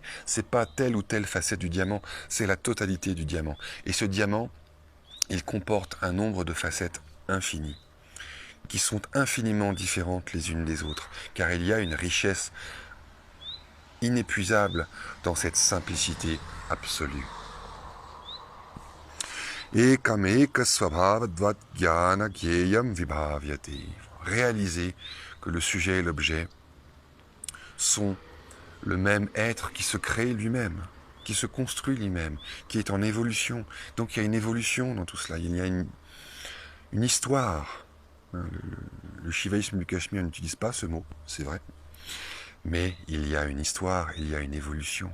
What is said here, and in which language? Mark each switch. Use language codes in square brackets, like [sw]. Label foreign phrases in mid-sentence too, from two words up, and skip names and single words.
[fr] C'est pas telle ou telle facette du diamant, c'est la totalité du diamant. Et ce diamant, il comporte un nombre de facettes infinies, qui sont infiniment différentes les unes des autres, car il y a une richesse inépuisable dans cette simplicité absolue. [sa] एकमेक स्वभावत्वात् ज्ञान ज्ञेयम् विभाव्यते. [fr] Réaliser que le sujet et l'objet sont le même être qui se crée lui-même, qui se construit lui-même, qui est en évolution. Donc il y a une évolution dans tout cela, il y a une histoire. Le shivaïsme du Cachemire n'utilise pas ce mot, c'est vrai, mais il y a une histoire, il y a une évolution.